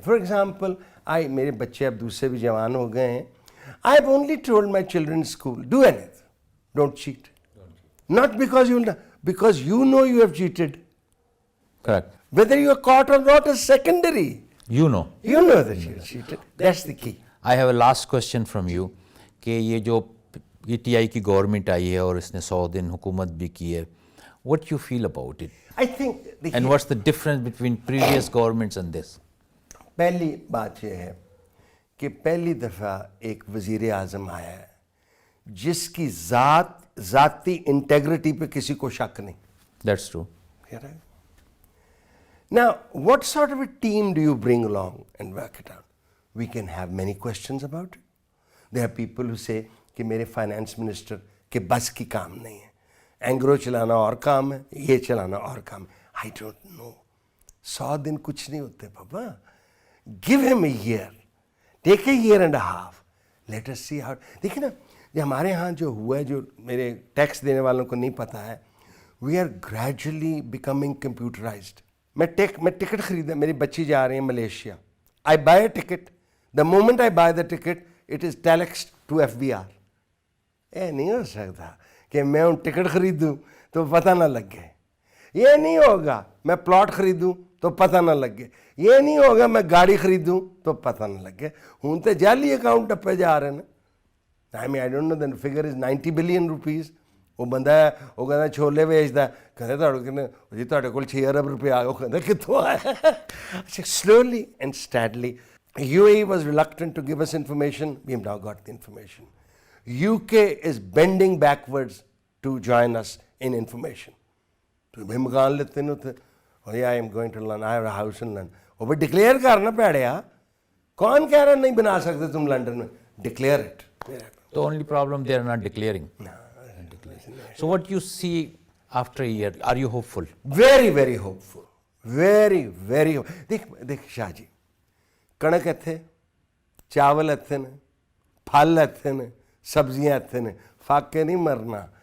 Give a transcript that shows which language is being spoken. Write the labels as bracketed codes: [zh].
[en] for example [ur] میرے بچے اب دوسرے بھی جوان ہو گئے ہیں. [en] I have only told my children in school, do anything, don't cheat. Not because because you know you have cheated. Correct. Whether you are caught or not is secondary. You know. You know that you have cheated. That's the key. I have a last question from you [ur] کہ یہ جو P T I کی government آئی ہے اور اس نے 100 دن حکومت بھی کی ہے, [en] what you feel about it? I think And what's the difference between previous governments and this? [ur] پہلی بات یہ ہے کہ پہلی دفعہ ایک وزیر اعظم آیا ہے جس کی ذاتی انٹیگریٹی پہ کسی کو شک نہیں. [en] That's true. Now, what sort of a team do you bring along and work it out? We can have many questions about it. There are people who say [ur] کہ میرے فائنانس منسٹر کے بس کی کام نہیں ہے, اینگرو چلانا اور کام ہے, یہ چلانا اور کام ہے. [en] I don't know. [ur] 100 دن کچھ نہیں ہوتے بابا. [en] Give him a year. Take a year and a half. Let us see how. [ur] دیکھیں نا, یہ ہمارے ہاں جو ہوا ہے, جو میرے ٹیکس دینے والوں کو نہیں پتا ہے, [en] we are gradually becoming computerized. [ur] میں ٹکٹ خریدا, میری بچی جا رہی ہے Malaysia, [en] I buy a ticket, the moment I buy the ticket it is telexed to FBR. [ur] یہ نہیں ہو سکتا کہ میں ان ٹکٹ خریدوں تو پتہ نہ لگے, یہ نہیں ہوگا میں پلاٹ خریدوں تو پتہ نہ لگے, یہ نہیں ہوگا میں گاڑی خریدوں تو پتہ نہ لگے. ہوں تو جعلی اکاؤنٹ ٹپے جا رہے ہیں. [en] I don't know the figure is 90 billion rupees. [pa] وہ بندہ ہے وہ کہنا چھولے ویچتا ہے, کہتے جی تھوڑے کول 6 ارب روپے آ گئے, وہ کہتا کتوں آیا. [en] Slowly and steadily UAE was reluctant to give us information. We have now got the information. UK is bending backwards to join us in information. [ur] تو بھائی مکان لیتے ہیں اتنے, اور [en] I am going to London, I have a house in London. [pa] وہ بھی declare کرنا پڑیا. [ur] کون کہہ رہا نہیں بنا سکتے تم لنڈن میں؟ [en] Declare it. The only problem they are not declaring. So what you see after a year, are you hopeful? Very, very hopeful. Very, very hopeful. [pa] دیکھ شاہ جی, کڑک اتنے, چاول اتنے نے, پھل اتنے نے, سبزیاں اتنے نے, فاقے نہیں مرنا.